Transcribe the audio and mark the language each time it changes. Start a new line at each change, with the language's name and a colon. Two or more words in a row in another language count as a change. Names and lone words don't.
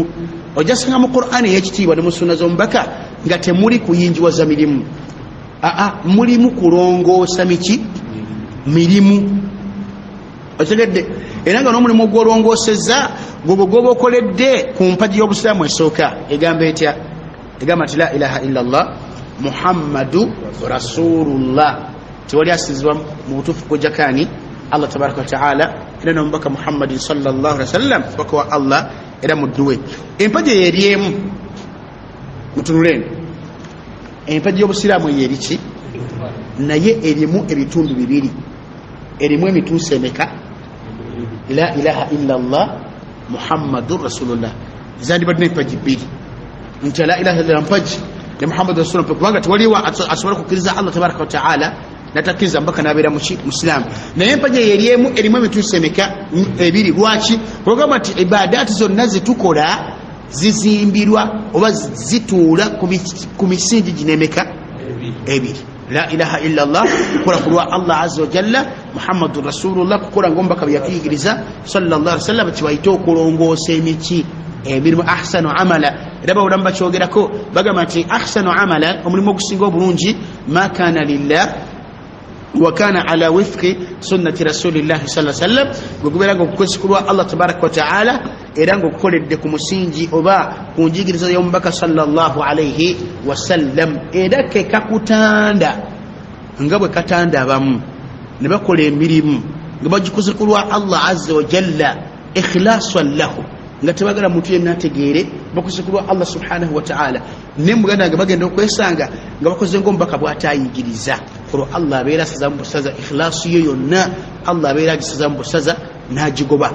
Ganda: Ojasanga mu Qur'ani ey'ekitiibwa ne mu sunna z'omubaka nga temuli kuyinjiwaza mirimu, mulimu kulongoosa mirimu. Otegedde era nga n'omulimu gw'olongoosezza gwe gwoba okoledde ku mpagi y'obusiraamu esooka egamba etya? Egamba nti
Arabic: لا إله إلا الله محمد رسول الله.
Ganda: Tewali asinzibwa mu butuufu kujjakaani
Arabic: الله تبارك وتعالى
Ganda: era n'omubaka Muhammadin
Arabic: صلى الله عليه وسلم
Ganda: baka wa Allah era mudduwe. Empagi eyo eryemu mutunuleni, empagi y'obusiraamu eyo eriki? Naye erimu ebitundu bibiri. Erimu emituuso emeka?
Arabic: لا إله إلا الله محمد رسول الله.
Ganda: Zandibadde empagi bbiri nti
Arabic: لا إله إلا
Ganda: mpagi ne
Arabic: محمد رسول الله,
Ganda: kubanga tewaliwo asobola okukkiriza
Arabic: الله تبارك وتعالى
Ganda: natakkiriza mpaka n'abeera musiraamu. Naye empagi eyo eryemu erimu emituuso emeka? Ebiri. Lwaki? Kugamba nti ibadaati zonna zitukola zizimbirwa oba zituula ku misingi ginemeka? Ebiri.
Arabic: لا إله إلا الله
Ganda: kukola kulwa
Arabic: الله عز وجل, محمد رسول الله
Ganda: kukola ngombaka byakiyigiriza
Arabic: صلى الله عليه وسلم
Ganda: kibayita okulongoosa emiki emirimu
Arabic: أحسن عملا.
Ganda: Era bawulamu bakyogerako bagamba nti
Arabic: أحسن عملا,
Ganda: omulimu ogusinga obulungi
Arabic: ما كان لله وكان على وفق سنة رسول الله صلى الله عليه وسلم,
Ganda: gwe gubeera nga okukwesikulwa
Arabic: الله تبارك وتعالى
Ganda: era nga okukoledde ku musingi oba ku njigiriza y'omubaka
Arabic: صلى الله عليه وسلم.
Ganda: Era ke kakutanda nga bwe katanda abamu ne bakola emirimu nga bagikuzikulwa
Arabic: الله عز وجل إخلاصا له,
Ganda: nga tebagala muntu yenna ategeere bakuzikulwa
Arabic: الله سبحانه وتعالى.
Ganda: Nemuganda nga bagenda okwesanga nga bakoze ng'omubaka bw'atayigiriza olwo Allah abeera asaza mu busaza, ikhlaasu yo yonna Allah abeera agisaza mu busaza n'agigoba.